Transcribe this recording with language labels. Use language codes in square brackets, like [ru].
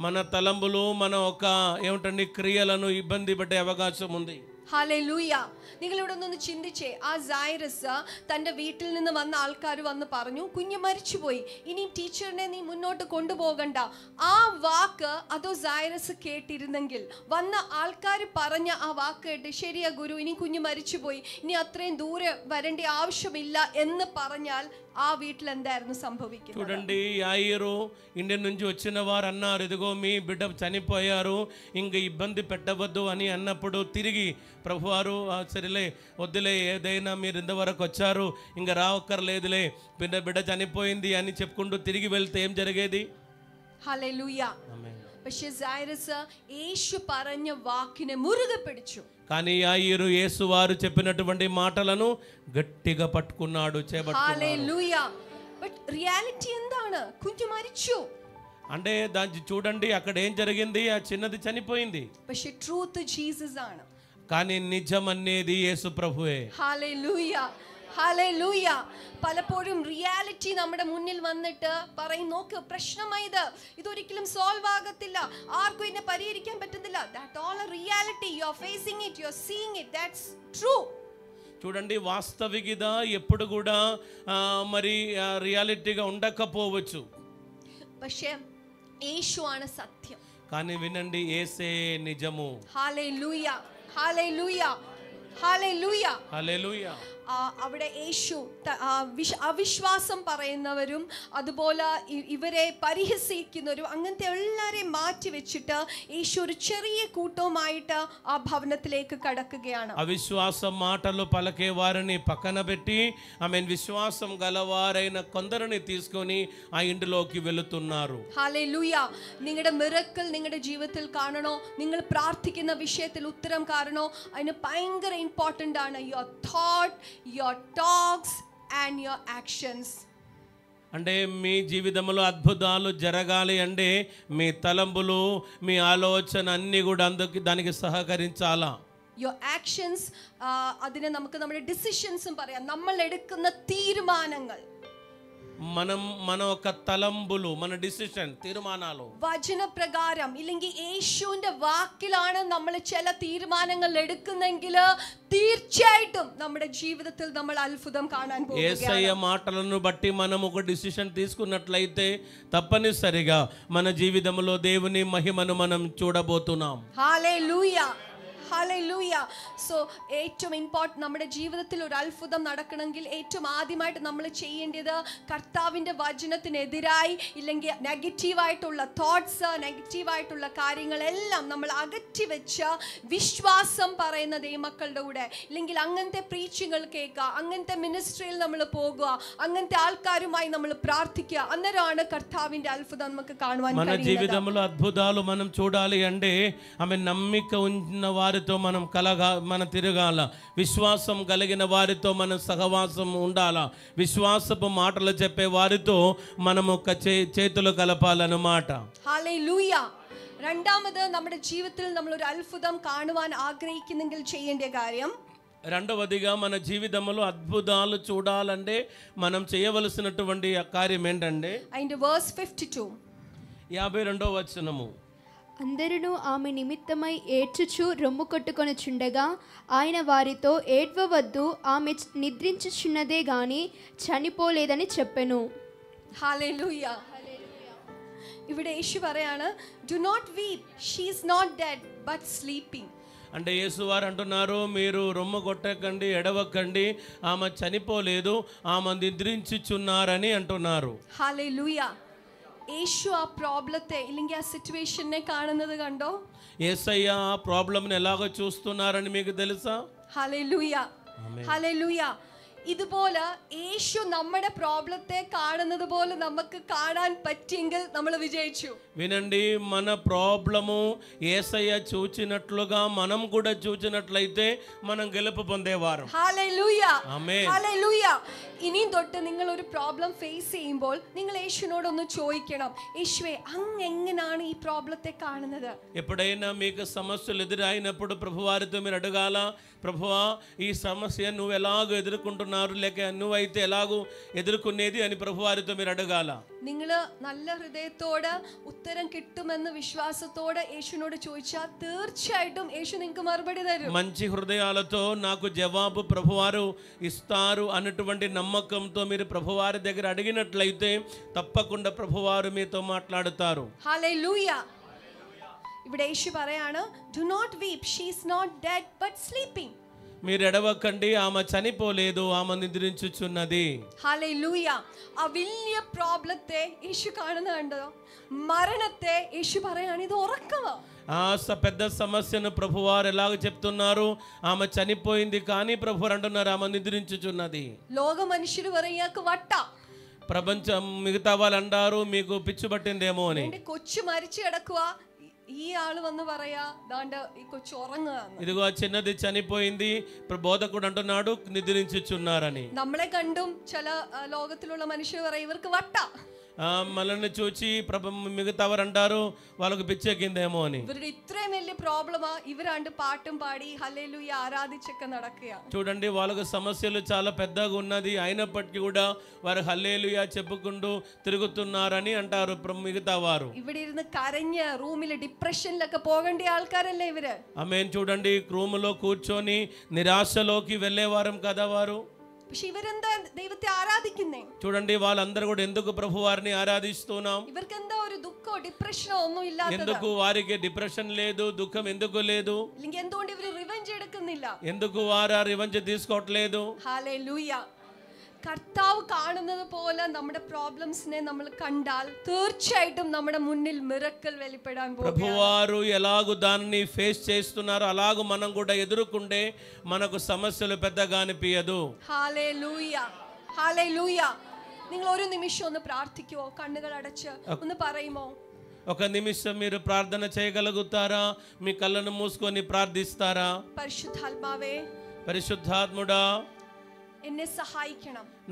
[te] మన తలంపులు మన ఒక ఏమంటండి క్రియలను ఇబ్బంది పెట్టే అవకాశం ఉంది. ഹല്ലേലൂയ. [ml] നിങ്ങളിവിടെ ഒന്ന് ചിന്തിച്ചേ, ആ സൈറസ് തൻ്റെ വീട്ടിൽ നിന്ന് വന്ന ആൾക്കാർ വന്ന് പറഞ്ഞു, കുഞ്ഞ് മരിച്ചുപോയി, ഇനിയും ടീച്ചറിനെ നീ മുന്നോട്ട് കൊണ്ടുപോകണ്ട. ആ വാക്ക് അതോ സൈറസ് കേട്ടിരുന്നെങ്കിൽ, വന്ന ആൾക്കാർ പറഞ്ഞ ആ വാക്ക് കേട്ട്, ശരിയാ ഗുരു, ഇനി കുഞ്ഞ് മരിച്ചുപോയി, ഇനി അത്രയും ദൂരെ വരേണ്ട ആവശ്യമില്ല എന്ന് പറഞ്ഞാൽ [te] ఆ వీటిలో [ml] എന്തായിരുന്നു సంభవిക്കുന്നത്? [te] చూడండి, యాయిరు ఇండియా నుంచి వచ్చిన వారు అన్నారు, ఇదిగో మీ బిడ్డ చనిపోయారు, ఇంక ఇబ్బంది పెట్టవద్దు అని అన్నప్పుడు తిరిగి ప్రభువారు సరేలే వద్దులే, ఏదైనా మీరు ఇంతవరకు వచ్చారు, ఇంక రావక్కర్లేదులే, బిడ్డ చనిపోయింది అని చెప్పుకుంటూ తిరిగి వెళ్తే ఏం జరిగేది? హల్లెలూయ. [ml] പക്ഷേ സൈറസ് യേശു പറഞ്ഞ വാക്കിനെ മുറുകെ പിടിച്ചു. [te] కానీ యాయిరు యేసు వారు చెప్పినటువంటి మాటలను గట్టిగా పట్టుకున్నాడు, [ml] హల్లెలూయ. [en] but reality [ml] എന്താണ്? കുഞ്ഞു മരിച്ചു. [te] అంటే దాన్ని చూడండి, అక్కడ ఏం జరిగింది? ఆ చిన్నది చనిపోయింది. [ml] പക്ഷേ ట్రూత్ జీసస్ ആണ്. [te] కానీ నిజం అనేది యేసు ప్రభువే. హల్లెలూయ, ഹല്ലേലൂയ. [ml] പലപ്പോഴും റിയാലിറ്റി നമ്മുടെ മുന്നിൽ വന്നിട്ട് പറയും, നോക്ക് പ്രശ്നമായത്, ഇതൊരിക്കലും സോൾവ് ആകത്തില്ല, ആർക്കും ഇതിനെ പരിഹരിക്കാൻ പറ്റുന്നില്ല. [en] That all a reality, you are facing it, you are seeing it, that's true. [te] చూడండి, వాస్తవికత ఎప్పుడు కూడా మరి రియాలిటీగా ఉండకపోవచ్చు, [ml] പക്ഷേ യേശു ആണ് സత్యం. [te] కానీ వినండి, యేసే నిజము. హల్లెలూయ, హల్లెలూయ, హల్లెలూయ, హల్లెలూయ. [ml] അവിടെ യേശു അവിശ്വാസം പറയുന്നവരും അതുപോലെ ഇവരെ പരിഹസിക്കുന്നവരും അങ്ങനത്തെ എല്ലാവരെയും മാറ്റി വെച്ചിട്ട് യേശു ഒരു ചെറിയ കൂട്ടവുമായിട്ട് ആ ഭവനത്തിലേക്ക് കടക്കുകയാണ്. [te] అవిశ్వాసం మాటలు పలకే వారిని పక్కన పెట్టి విశ్వాసం గలవారైన కొందరిని తీసుకొని ఆ ఇంటిలోకి వెళుతున్నారు. ഹല്ലേലൂയ. [ml] നിങ്ങളുടെ മിറക്കിൾ നിങ്ങളുടെ ജീവിതത്തിൽ കാണണോ, നിങ്ങൾ പ്രാർത്ഥിക്കുന്ന വിഷയത്തിൽ ഉത്തരം കാണണോ, അതിന് ഭയങ്കര ഇമ്പോർട്ടൻ്റ് ആണ് [en] Your thought, your talks and your actions. [te] అంటే మీ జీవితంలో అద్భుతాలు జరగాలి అంటే మీ తలంపులు, మీ ఆలోచన అన్నీ కూడా దానికి సహకరించాలా. [en] your actions, [ml] അതിനെ നമുക്ക് നമ്മുടെ ഡിസിഷൻസും പറയാം. നമ്മൾ എടുക്കുന്ന തീരുമാനങ്ങൾ, [te] మన ఒక తలంబులు, మన డిసిషన్, తీర్మానాలు [ml] വചനപ്രകാരം ഇല്ലെങ്കിൽ യേശുവിന്റെ വാക്കിലാണ് നമ്മൾ ചില തീരുമാനങ്ങൾ എടുക്കുന്നെങ്കിൽ തീർച്ചയായിട്ടും നമ്മുടെ ജീവിതത്തിൽ നമ്മൾ അത്ഭുതം കാണാൻ പോകുകയാണ്. [te] యేసయ్య మాటలను బట్టి మనం ఒక డిసిషన్ తీసుకున్నట్లయితే తప్పనిసరిగా మన జీవితంలో దేవుని మహిమను మనం చూడబోతున్నాం. Hallelujah, hallelujah. [ml] സോ ഏറ്റവും ഇമ്പോർട്ടൻറ്റ്, നമ്മുടെ ജീവിതത്തിൽ ഒരു അത്ഭുതം നടക്കണമെങ്കിൽ ഏറ്റവും ആദ്യമായിട്ട് നമ്മൾ ചെയ്യേണ്ടത് കർത്താവിൻ്റെ വചനത്തിനെതിരായി ഇല്ലെങ്കിൽ നെഗറ്റീവായിട്ടുള്ള തോട്ട്സ്, നെഗറ്റീവായിട്ടുള്ള കാര്യങ്ങളെല്ലാം നമ്മൾ അകറ്റി വെച്ച് വിശ്വാസം പറയുന്ന ദൈവമക്കളുടെ കൂടെ, ഇല്ലെങ്കിൽ അങ്ങനത്തെ പ്രീച്ചിങ്ങൾ കേൾക്കുക, അങ്ങനത്തെ മിനിസ്ട്രിയിൽ നമ്മൾ പോകുക, അങ്ങനത്തെ ആൾക്കാരുമായി നമ്മൾ പ്രാർത്ഥിക്കുക. അന്നേരമാണ് കർത്താവിൻ്റെ അത്ഭുതം നമുക്ക് കാണുവാൻ [te] మన జీవితంలో అద్భుతాలు మనం చూడాలి అంటే ఆమె నమ్మిక ఉన్న వారితో మనం తిరగాల, విశ్వాసం కలిగిన వారితో మనం సహవాసం ఉండాల, విశ్వాసపు మాటలు చెప్పే వారితో మనం ఒక చేతులు కలపాలన్నమాట. ഹല്ലേലൂയ. [ml] രണ്ടാമത്, നമ്മുടെ ജീവിതത്തിൽ നമ്മൾ ഒരു അത്ഭുതം കാണുവാൻ ആഗ്രഹിക്കുന്നെങ്കിൽ ചെയ്യേണ്ട കാര്യം, [te] రెండవదిగా మన జీవితంలో అద్భుతాలు చూడాలంటే మనం చేయవలసినటువంటి కార్యం ఏంటంటే [ml] അതിന്റെ verse 52, [te] 52వ వచనము. అందరును ఆమె నిమిత్తమై ఏడ్చుచు రొమ్ము కొట్టుకొనుచుండగా ఆయన వారితో, ఏడ్వవద్దు, ఆమె నిద్రించుచున్నదే గాని చనిపోలేదని చెప్పెను. ഹല്ലേലൂയ. [ml] ഇവിടെ യേശു പറയാണ്, [en] Do not weep, she is not dead but sleeping. [te] అంటే యేసువారు అంటున్నారు, మీరు రొమ్ము కొట్టకండి, ఎడవకండి, ఆమె చనిపోలేదు, ఆమె నిద్రించుచున్నారని అంటున్నారు. ഹല്ലേലൂയ. [ml] യേശു ആ പ്രോബ്ലത്തെ ഇല്ലെങ്കിൽ ആ സിറ്റുവേഷനെ കാണുന്നത് കണ്ടോ? [te] యేసయ్య ఆ ప్రాబ్లంని ఎలాగో చూస్తున్నారని మీకు తెలుసా? Hallelujah, hallelujah. [ml] ഇതുപോലെ യേശു നമ്മുടെ പ്രോബ്ലത്തെ കാണുന്നത് പോലെ നമുക്ക് കാണാൻ പറ്റിയെങ്കിൽ നമ്മൾ വിജയിച്ചു. [te] వినండి, మన ప్రాబ్లము యేసయ్య చూచినట్లుగా మనం కూడా చూచినట్లయితే మనం గెలుపు పొందేవారు. ഹല്ലേലൂയ, ആമേൻ. ഹല്ലേലൂയ. [ml] ഇനിയും തൊട്ട് നിങ്ങൾ ഒരു പ്രോബ്ലം ഫേസ് ചെയ്യുമ്പോൾ നിങ്ങൾ യേശുവിനോടൊന്ന് ചോദിക്കണം, യേശുവേ അങ്ങ് എങ്ങനെയാണ് ഈ പ്രോബ്ലത്തെ കാണുന്നത്? [te] ఎప్పుడైనా మీకు సమస్యలు ఎదురైనప్పుడు ప్రభువారితో మీరు అడగాల, ప్రభువా ఈ సమస్య నువ్వు ఎలాగో ఎదుర్కొంటున్నారు, లేక నువ్వైతే ఎలాగో ఎదుర్కొనేది అని ప్రభువారితో మీరు అడగాల. [ml] നിങ്ങൾ നല്ല ഹൃദയത്തോട് ഉത്തരം കിട്ടുമെന്ന് വിശ്വാസത്തോടെ യേശുവിനോട് ചോദിച്ചാൽ തീർച്ചയായിട്ടും യേശു നിങ്ങൾക്ക് മറുപടി തരും. [te] మంచి హృదయాలతో నాకు జవాబు ప్రభువారు ఇస్తారు అన్నటువంటి నమ్మకంతో మీరు ప్రభువారి దగ్గర అడిగినట్లయితే తప్పకుండా ప్రభువారు మీతో మాట్లాడుతారు. ഹല്ലേലൂയ. [ml] ഇവിടെ യേശു പറയാണ്, [en] Do not weep, she is not dead but sleeping. [te] మీరు ఎడవకండి, ఆమె చనిపోలేదు, ఆమె నిద్రించుచున్నది. [ml] ഹല്ലേലൂയ. ആ വലിയ പ്രോബ്ലത്തെ യേശു കാണുന്ന കണ്ടോ? മരണത്തെ യേശു പറയാണ്, ഇത് ഉറക്കമാ. [te] ఆ పెద్ద సమస్యను ప్రభువారు ఎలాగ చెప్తున్నారు? ఆమె చనిపోయింది, కానీ ప్రభువారు అంటున్నారు ఆమె నిద్రించుచున్నది. [ml] ലോക മനുഷ്യർ പറയാക്ക് വട്ട, [te] ప్రపంచం మిగతా వాళ్ళు అంటారు మీకు పిచ్చి పట్టిందేమో అని. [ml] എന്റെ കൊച്ചു മരിച്ചു കിടക്കുക, ഈ ആള് വന്ന് പറയാ ദാണ്ട് ഈ കൊച്ചു ഉറങ്ങുക. [te] ఇదిగో ఆ చిన్నది చనిపోయింది, బోధకుడు అంటున్నాడు నిద్రించుచున్నారని. [ml] നമ്മളെ കണ്ടും ചില ലോകത്തിലുള്ള മനുഷ്യർ പറയും ഇവർക്ക് വട്ട. [te] మనల్ని చూచి మిగతా వారు అంటారు వాళ్ళకు పిచ్చెక్కిందేమో అని. [ml] ഇവരുടെ ഇത്രയും വലിയ പ്രോബ്ലമാ, ഇവരാണ്ട് പാട്ടും പാടി ഹല്ലേലൂയ ആരാധിച്ചൊക്കെ നടക്കുക. [te] చూడండి, వాళ్ళకు సమస్యలు చాలా పెద్దగా ఉన్నది, అయినప్పటికీ కూడా వారు హల్లెలూయా చెప్పుకుంటూ తిరుగుతున్నారని అంటారు మిగతా వారు. [ml] ഇവിടെ ഇരുന്ന് കരഞ്ഞ് റൂമിൽ ഡിപ്രഷനിലൊക്കെ പോകേണ്ട ആൾക്കാരല്ലേ ഇവര്. ఆమేన్. [te] చూడండి, రూములో కూర్చొని నిరాశలోకి వెళ్ళేవారం కదా వారు. [ml] പക്ഷെ ഇവരെന്താ ദൈവത്തെ ആരാധിക്കുന്നേ? [te] చూడండి, వాళ్ళందరూ కూడా ఎందుకు ప్రభువారిని ఆరాధిస్తున్నాం? [ml] ഇവർക്ക് എന്താ ഒരു ദുഃഖോ ഡിപ്രഷനോ ഒന്നും ഇല്ലാത്തത്? [te] ఎందుకు వారికి డిప్రెషన్ లేదు, దుఃఖం ఎందుకు లేదు? [ml] ഇല്ലെങ്കിൽ എന്തുകൊണ്ട് ഇവര് റിവെഞ്ച് എടുക്കുന്നില്ല? [te] ఎందుకు వారు రివెంజ్ తీసుకోవట్లేదు? ഹല്ലേലൂയ. [ml] കർത്താവ് കാണുന്നത് പോലെ നമ്മുടെ പ്രോബ്ലംസിനെ നമ്മൾ കണ്ടാൽ തീർച്ചയായിട്ടും നമ്മുടെ മുന്നിൽ മിറക്കിൾ വെളിപ്പെടാൻ പോകുന്നു. [te] ప్రభువారు ఎలాగూ దాన్ని ఫేస్ చేస్తున్నారో అలాగూ మనం కూడా ఎదుర్కొంటే మనకు సమస్యలు పెద్దగా అనిపించదు. Hallelujah, hallelujah. [ml] നിങ്ങൾ ഒരു നിമിഷം ഒന്ന് പ്രാർത്ഥിക്കുവോ? കണ്ണുകൾ അടച്ച് ഒന്ന് പറയുമോ? [te] ఒక నిమిషం మీరు ప్రార్థన చేయగలుగుతారా? మీ కళ్ళను మూసుకొని ప్రార్థిస్తారా? [ml] പരിശുദ്ധാത്മാവേ, [te] పరిశుద్ధాత్ముడా [ml] എന്നെ സഹായിക്കണം.